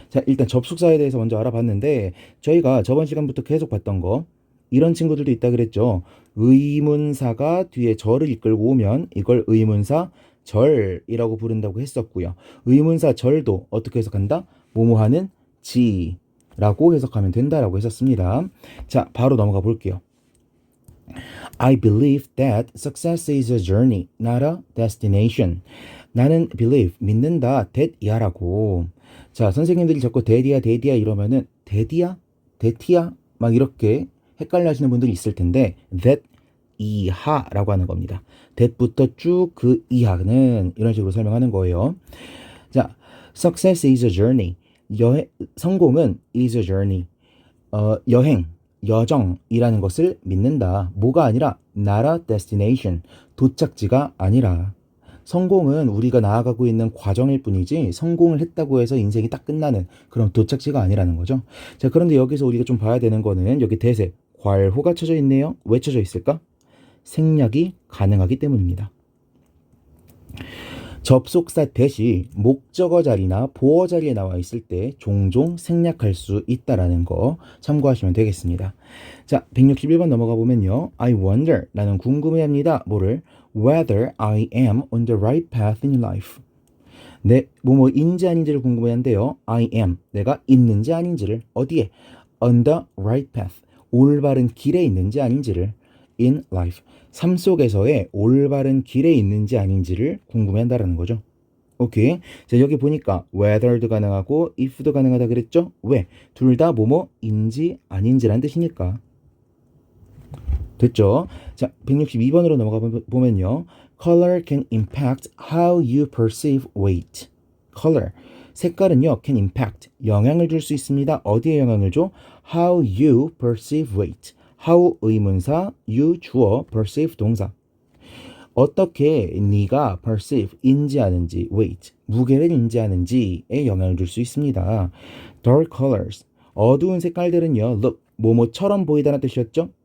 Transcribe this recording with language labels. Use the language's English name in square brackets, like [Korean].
[Korean] 자, 일단 접속사에 대해서 먼저 알아봤는데 저희가 저번 시간부터 계속 봤던 거 이런 친구들도 있다 그랬죠. 의문사가 뒤에 절을 이끌고 오면 이걸 의문사 절이라고 부른다고 했었고요. 의문사 절도 어떻게 해석한다? 뭐뭐하는 지라고 해석하면 된다라고 했었습니다. 자, 바로 넘어가 볼게요. [English] I believe that success is a journey, not a destination. [Korean] 나는 believe, 믿는다, that이야라고. 자, 선생님들이 자꾸 that이야 이러면은 that이야 막 이렇게 헷갈려 하시는 분들이 있을 텐데 that 이하라고 하는 겁니다. that부터 쭉 그 이하는 이런 식으로 설명하는 거예요. [English] 자, success is a journey. [Korean] 성공은 [English] is a journey. [Korean] 여행, 여정이라는 것을 믿는다. 뭐가 아니라 [English] not a destination. [Korean] 도착지가 아니라. 성공은 우리가 나아가고 있는 과정일 뿐이지 성공을 했다고 해서 인생이 딱 끝나는 그런 도착지가 아니라는 거죠. 자, 그런데 여기서 우리가 좀 봐야 되는 거는 여기 대세, 괄호가 쳐져 있네요. 왜 쳐져 있을까? 생략이 가능하기 때문입니다. 접속사 that이 목적어 자리나 보어 자리에 나와 있을 때 종종 생략할 수 있다라는 거 참고하시면 되겠습니다. 자, 161번 넘어가 보면요. [English] I wonder, [Korean] 나는 궁금해합니다. 뭐를? [English] Whether I am on the right path in life. [Korean] 내 뭐뭐인지 아닌지를 궁금해한데요. [English] I am, [Korean] 내가 있는지 아닌지를 어디에? [English] On the right path, [Korean] 올바른 길에 있는지 아닌지를 [English] in life, [Korean] 삶 속에서의 올바른 길에 있는지 아닌지를 궁금해한다라는 거죠. 오케이. 자, 여기 보니까 whether도 가능하고 if도 가능하다 그랬죠? 왜? 둘 다 뭐뭐인지 아닌지란 뜻이니까. 됐죠? 자, 162번으로 넘어가 보면요. [English] Color can impact how you perceive weight. Color. [Korean] 색깔은요, can impact. 영향을 줄 수 있습니다. 어디에 영향을 줘? [English] How you perceive weight. [Korean] how 의문사, you 주어, perceive 동사. 어떻게 네가 perceive, 인지하는지, weight, 무게를 인지하는지에 영향을 줄 수 있습니다. [English] Dark colors. [Korean] 어두운 색깔들은요, look, 뭐뭐처럼 보이다는 뜻이었죠?